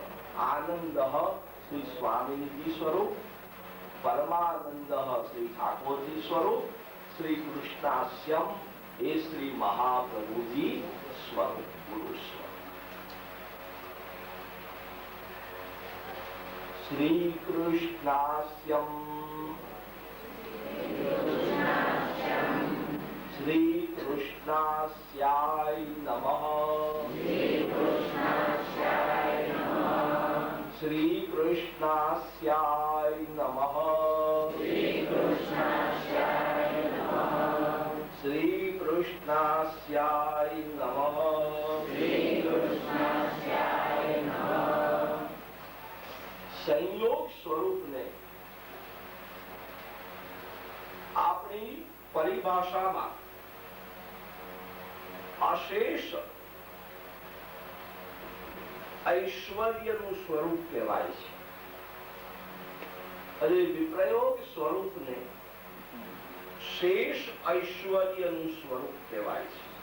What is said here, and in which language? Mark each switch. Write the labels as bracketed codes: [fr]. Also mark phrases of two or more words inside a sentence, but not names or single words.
[gu] આનંદ શ્રી સ્વામીજી સ્વરૂપ, પરમાનંદ શ્રી ઠાકોરજી સ્વરૂપ, શ્રી કૃષ્ણાસ્યમ એ શ્રી મહાપ્રભુજી સ્વરૂપ, ગુરુ સ્વરૂપ. [sa] श्री कृष्णास्यम् श्री कृष्णास्याय नमः श्री कृष्णास्याय नमः श्री कृष्णास्याय नमः [gu] સંયોગ સ્વરૂપ ને [hi] अपनी परिभाषा में [gu] अशेष ऐश्वर्यનું સ્વરૂપ કહેવાય છે અને વિપ્રયોગ સ્વરૂપ ને શેષ ઐશ્વર્યનું સ્વરૂપ કહેવાય છે.